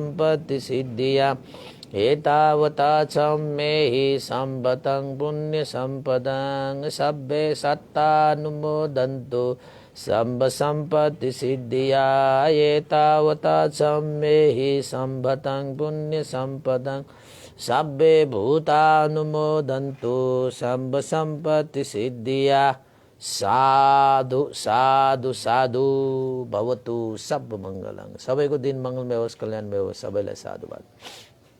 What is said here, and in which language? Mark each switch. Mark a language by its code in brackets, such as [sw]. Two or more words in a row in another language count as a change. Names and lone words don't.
[pi] सम्पत्तिसिद्धिया एतावता च मे हि सम्पतं पुण्यसम्पदं सब्बे सत्तानुमोदन्तु सम्पत्तिसिद्धिया एतावता च मे हि सम्पतं पुण्यसम्पदं सब्बे भूतानुमोदन्तु सम्पत्तिसिद्धिया साधु साधु साधु भवतु सब मङ्गलं। [ne] सबैको दिन मङ्गलमय होस्, कल्याणमय होस्। सबैलाई साधुवाद।